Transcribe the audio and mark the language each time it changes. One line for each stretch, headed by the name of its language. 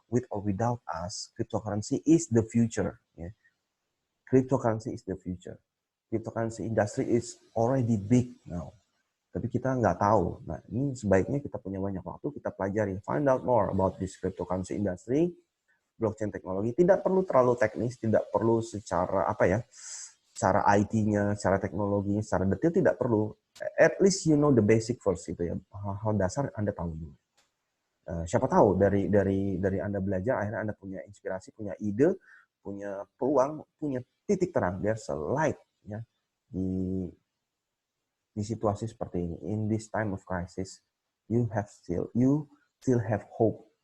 English: With or without us, cryptocurrency is the future. Ya. Cryptocurrency is the future. Cryptocurrency industry is already big now.
Indonesian: Tapi kita nggak tahu. Nah, ini sebaiknya kita punya banyak waktu, kita pelajari.
English: Find out more about this cryptocurrency industry,
Indonesian: blockchain teknologi. Tidak perlu terlalu teknis, tidak perlu secara secara IT-nya, secara teknologinya, secara detail tidak perlu.
English: At least you know the basic first
Indonesian: gitu ya. Hal-hal dasar Anda tahu dulu. Siapa tahu dari Anda belajar akhirnya Anda punya inspirasi, punya ide, punya peluang, punya titik terang.
English: There's a light
Indonesian: ya di situasi seperti ini.
English: In this time of crisis, you still have hope.